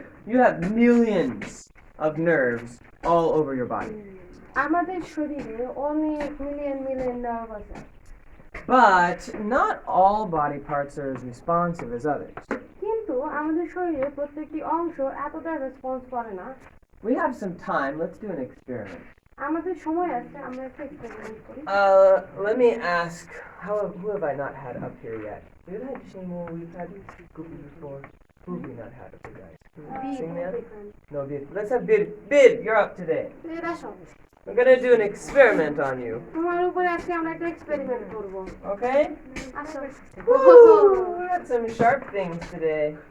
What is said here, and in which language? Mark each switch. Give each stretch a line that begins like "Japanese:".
English: You have millions of nerves all over your body.
Bangla: আমাদের শরীরে অনেক মিলিয়ন নার্ভ আছে
English: But not all body parts are as responsive as others.
Bangla: কিন্তু আমাদের শরীরে প্রত্যেকটি অংশ এতটা রেসপন্স করে না
English: We have some time. Let's do an experiment.
Bangla: আমাদের সময় আছে আমরা একটা এক্সপেরিমেন্ট করি
English: Let me ask, who have I not had up here yet? We've had Shimo, we've had Goopy before. Who have we not had up here, guys? Sing man? No, Bid. Let's have Bid. Bid, you're up today.
Bangla: এরা সব
English: We're gonna do an experiment on you.
Bangla: তোমার উপরে আজকে আমরা একটা experiment করব
English: Okay?
Bangla: আসো Woo!
English: We got some sharp things today.